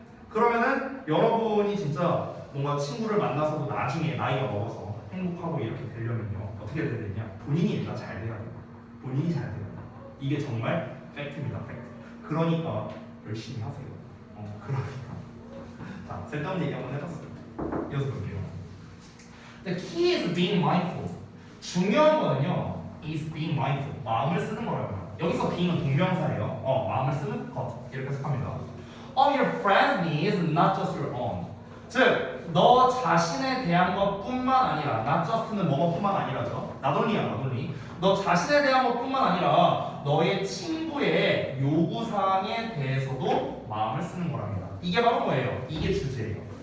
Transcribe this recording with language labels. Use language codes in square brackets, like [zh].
[ko] 그러면은 여러분이 진짜 뭔가 친구를 만나서도 나중에 나이가 먹어서 행복하고 이렇게 되려면요. 어떻게 돼야 되냐? 본인이 일단 잘 돼야 돼요. 본인이 잘 돼야 돼요. 이게 정말 팩트입니다. 팩트. 그러니까 열심히 하세요. 그러니까. 자, 쓸데없는 얘기 한번 해봤어요. 이어서 볼게요. [en] The key is being mindful. [ko] 중요한 거는요, [en] is being mindful. [ko] 마음을 쓰는 거라고요. 여기서 being은 동명사예요. 마음을 쓰는 것. 이렇게 해석합니다. [en] Of your friends' needs, not just your own. [ko] 즉, 너 자신에 대한 것뿐만 아니라, [en] not just [ko] 는 뭐뭐뿐만 아니라죠. [en] not only야, not only. [ko] 너 자신에 대한 것뿐만 아니라 너의 친구의 요구사항에 대해서도 마음을 쓰는 거랍니다. 이게 바로 뭐예요? 이게 주제예요.